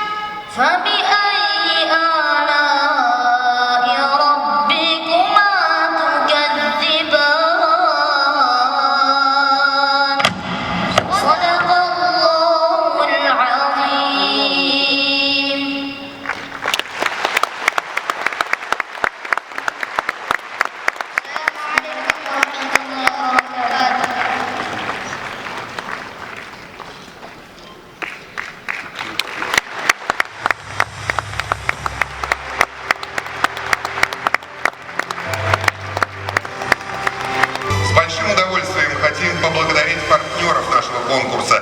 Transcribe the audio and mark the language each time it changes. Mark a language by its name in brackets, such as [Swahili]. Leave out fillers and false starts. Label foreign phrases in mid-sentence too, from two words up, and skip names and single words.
[Arabic] فبأي آلاء ربكما تكذبان صدق الله العظيم السلام عليكم ورحمة الله وبركاته [Russian] С большим удовольствием хотим поблагодарить партнеров нашего конкурса.